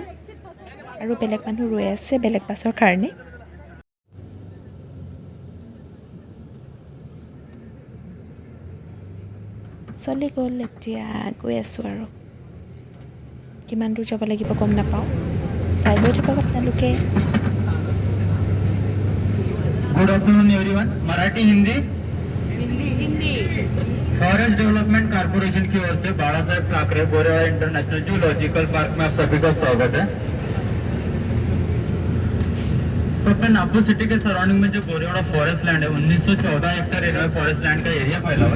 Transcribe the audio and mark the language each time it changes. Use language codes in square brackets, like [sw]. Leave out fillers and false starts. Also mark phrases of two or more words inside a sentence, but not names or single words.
[as] আৰু বেলেগ মানুহ ৰৈ আছে বেলেগ বাছৰ কাৰণে। চলি গ'ল, এতিয়া গৈ আছোঁ আৰু কিমান দূৰ যাব লাগিব গম নাপাওঁ, চাই গৈ থাকক আপোনালোকে। [en] Good afternoon everyone. [hi] मराठी हिंदी फॉरेस्ट डेवलपमेंट कारपोरेशन की ओर से बाला साहेब ठाकरे गोरेवाड़ा इंटरनेशनल जूलॉजिकल पार्क में आप सभी का स्वागत है। तो अपने नागपुर सिटी के सराउंडिंग में जो गोरेवाड़ा [en] forest land [hi] है 1914 [en] hectare area [hi] में [en] forest land [hi] का एरिया फैला हुआ है।